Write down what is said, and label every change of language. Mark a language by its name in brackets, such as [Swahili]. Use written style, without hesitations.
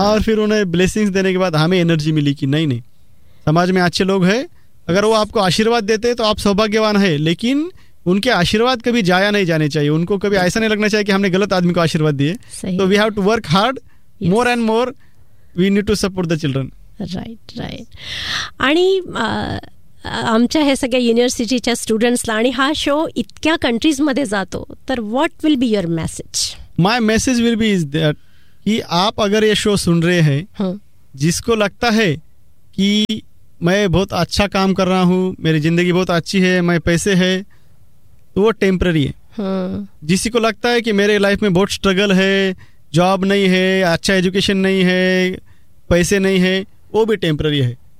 [Hindi] और फिर उन्हें ब्लेसिंग्स देने के बाद हमें एनर्जी मिली कि नहीं नहीं समाज में अच्छे लोग है, अगर वो आपको आशीर्वाद देते तो आप सौभाग्यवान है, लेकिन उनके आशीर्वाद कभी जाया नहीं जाने चाहिए, उनको कभी ऐसा नहीं लगना चाहिए कि हमने गलत आदमी को आशीर्वाद दिए। [English] तो we have to work hard more and more, we need to support the children. Right right. [Marathi] आणि आमच्या ह्या सगळ्या युनिव्हर्सिटीच्या स्टुडंट्सला आणि हा शो इतक्या कंट्रीजमध्ये जातो, तर [English] What will be your message? My message will be is that [Hindi] की आप अगर ये शो सुन रहे है, जिसको लगता है कि मैं बहुत अच्छा काम कर रहा हूँ, मेरी जिंदगी बहुत अच्छी है, मैं पैसे है, तो वो टेम्पररी है। जिसी को लगता है कि मेरे लाइफ में बहुत स्ट्रगल है, जॉब नहीं है, अच्छा एजुकेशन नहीं है, पैसे नहीं है, वो भी टेम्पररी है।